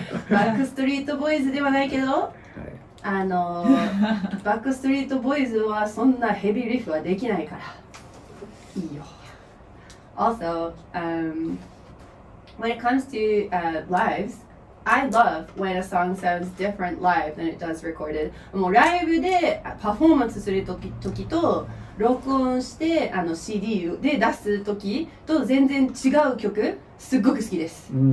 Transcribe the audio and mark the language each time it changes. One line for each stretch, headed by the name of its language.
Japanese: バックストリートボーイズではないけど、バックストリートボーイズはそんなヘビーリフはできないからいいよ。
English: Also, when it comes to lives, I love when a song sounds different live than it does recorded.
Japanese: もうライブでパフォーマンスする時と録音してCD で出す時と全然違う曲すっごく好きです。